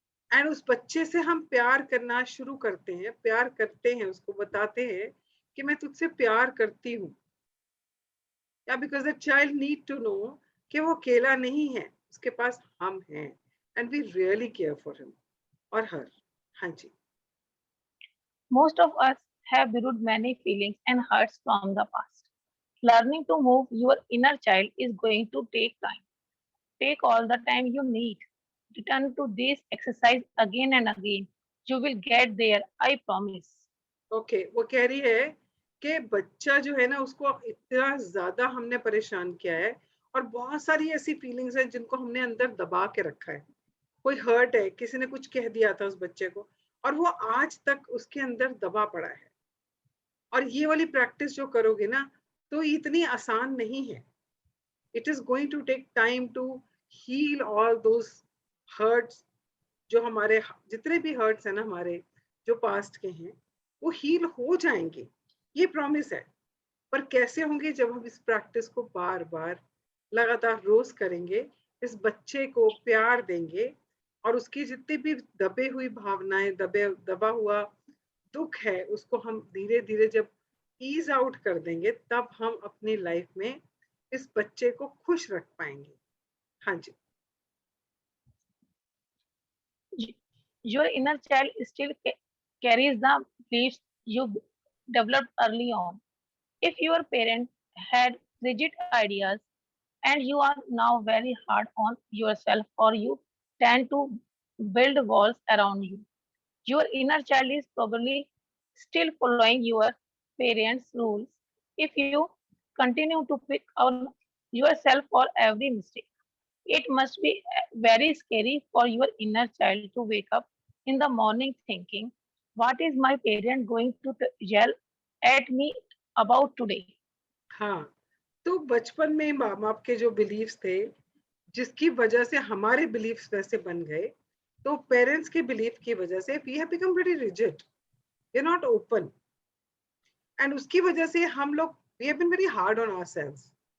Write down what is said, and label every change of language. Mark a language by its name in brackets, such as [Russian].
[Hindi] And उस बच्चे से हम प्यार करना शुरू करते हैं, प्यार करते हैं, उसको बताते हैं कि मैं तुझसे प्यार करती हूँ। या [English] because the child need to know [Hindi] कि वो अकेला नहीं है, उसके पास हम हैं [English] and we really care for him [Hindi] और हर। हाँ जी। [English] most of us have borrowed many feelings and hurts from the past. Learning to move your inner child is going to take time. Take all the time you need. Return to this exercise again and again. You will get there, I promise. [Hindi] Okay, वो कह रही है कि बच्चा जो है ना, उसको इतना ज्यादा हमने परेशान किया है और बहुत सारी ऐसी फीलिंग्स हैं जिनको हमने अंदर दबा के रखा है। कोई हर्ट है, किसी ने कुछ कह दिया था उस बच्चे को और वो आज तक उसके अंदर दबा पड़ा है। और ये वाली प्रैक्टिस जो करोगे ना, तो इतनी आसान नहीं है। [English] it is going to take time to heal all those hurts, [Hindi] जो हमारे जितने भी हर्ट्स हैं ना हमारे, जो पास्ट के हैं, वो हील हो जाएंगे, ये प्रॉमिस है। पर कैसे होंगे, जब हम इस प्रैक्टिस को बार बार लगातार रोज करेंगे, इस बच्चे को प्यार देंगे और उसकी जितनी भी दबे हुई भावनाएं, दबा हुआ दुख है, उसको हम धीरे धीरे जब ईज आउट कर देंगे, तब हम अपनी लाइफ में इस बच्चे को खुश रख पाएंगे। हाँ जी। [English] Your inner child still carries the beliefs you developed early on. If your parent had rigid ideas and you are now very hard on yourself or you tend to build walls around you, your inner child is probably still following your parents' rules. If you continue to pick on yourself for every mistake, it must be very scary for your inner child to wake up in the morning thinking, what is my parent going to yell at me about today? [Hindi] हाँ, तो बचपन में माँ बाप के जो beliefs थे, जिसकी वजह से हमारे बिलीव्स वैसे बन गए, तो पेरेंट्स के बिलीफ की वजह से [English] we have become very rigid, we are not open, [Hindi] and उसकी वजह से हम लोग [English] We have been very hard on ourselves.